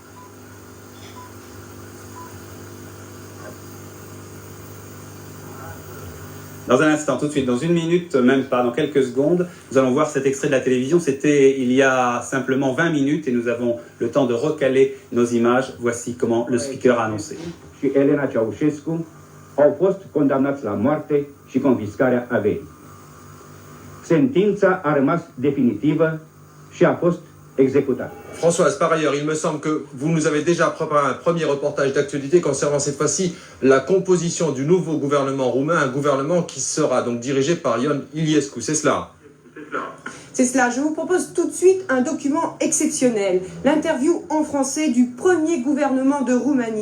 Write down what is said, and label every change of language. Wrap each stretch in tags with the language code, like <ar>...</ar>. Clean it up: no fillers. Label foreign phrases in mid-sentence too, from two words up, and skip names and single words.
<fr>Dans un instant, tout de suite, dans une minute, même pas, dans quelques secondes, nous allons voir cet extrait de la télévision. C'était il y a simplement 20 minutes et nous avons le temps de recaler nos images. Voici comment le speaker a annoncé.</fr> <ro>Și Elena Ceausescu au fost condamnați la moarte și confiscarea averii. Sentința a rămas definitivă și a fost exécutat.</ro> <fr>Françoise, par ailleurs, il me semble que vous nous avez déjà préparé un premier reportage d'actualité concernant cette fois-ci la composition du nouveau gouvernement roumain, un gouvernement qui sera donc dirigé par Ion Iliescu, c'est cela? C'est cela, je vous propose tout de suite un document exceptionnel, l'interview en français du premier gouvernement de Roumanie.</fr>